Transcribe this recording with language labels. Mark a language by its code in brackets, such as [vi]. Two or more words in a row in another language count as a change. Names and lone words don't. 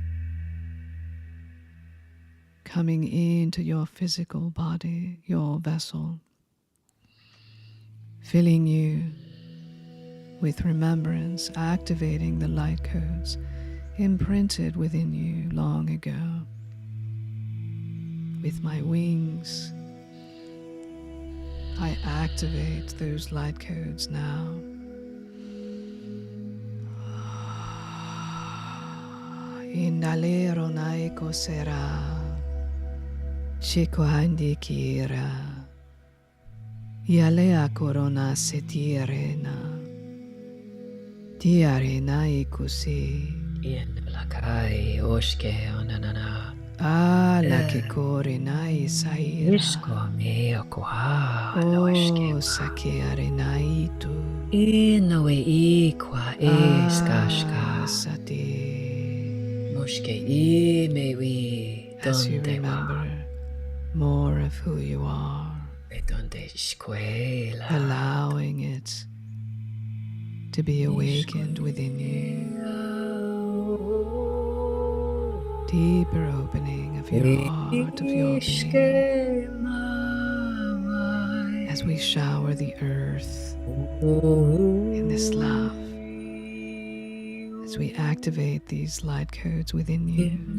[en] coming into your physical body, your vessel, filling you with remembrance, activating the light codes imprinted within you long ago. With my wings, I activate those light codes now. Indalero naiko sera, chico andikira, yalea corona setirena, tiarena ikusi. In lakai oshke onanana. La che corinai saira. Ishko me okwa Oh, loishke. sakeare naitu. Inoe ikwa iskashka. Sati. Moshke I mewi As you donde remember wa. more of who you are, Donde shkwela. allowing it to be awakened within you. Deeper opening of your heart, of your being, as we shower the earth in this love, as we activate these light codes within you.